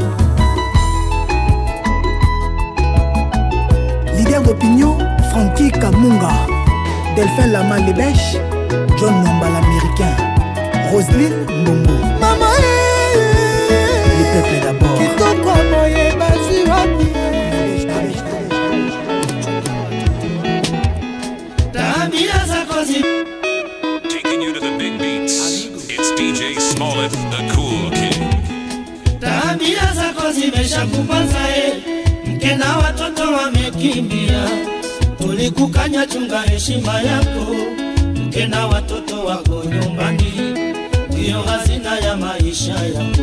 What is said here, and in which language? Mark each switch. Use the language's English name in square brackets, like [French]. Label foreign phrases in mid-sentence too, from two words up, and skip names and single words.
[French] leader d'opinion Francky Kamunga Delphin Lama Lebèche John Nomba l'américain Roselyne Mbombo Maman les peuples d'abord [Lingala] Kitoko boye bazui wapi [English] Taking you to the big beats, it's DJ Smollett, the cool king. [Swahili] Tabia zako zimeshakupanza mkena watoto wamekimbia, tulikukanya chunga heshima yako, mkena watoto wako nyumbani, ndiyo hazina ya maisha yako.